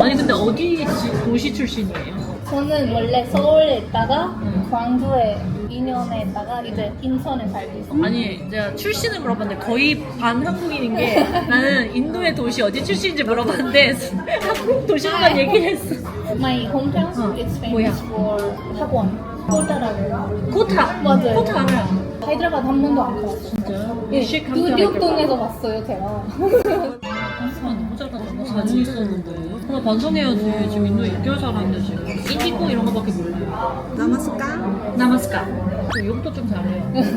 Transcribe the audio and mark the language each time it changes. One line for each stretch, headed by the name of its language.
Korean: 아니 근데 어디 도시 출신이에요? 저는 원래 서울에 있다가 광주에 2년에 있다가 이제 인천에 살고 있어요. 아니 제가 출신을 물어봤는데 거의 반 한국인인 게 나는 인도의 도시 어디 출신인지 물어봤는데 한국 도시만 얘기를 했어.
English: My hometown is famous for 학원.
Korean: 코타라고. 코타. 맞아요. 코타 알아요. 하이드라바드 한 번도 안 가봤어요. 진짜요? 네, 뉴욕동에서 봤어요 제가. 너무 잘하잖아. 사진 있었는데. 나 반성해야지. 지금 인도에 6개월 살았는데 지금. 인디고 이런 거밖에 몰라요. 나마스까? 나마스카. 이것도 좀 잘해요.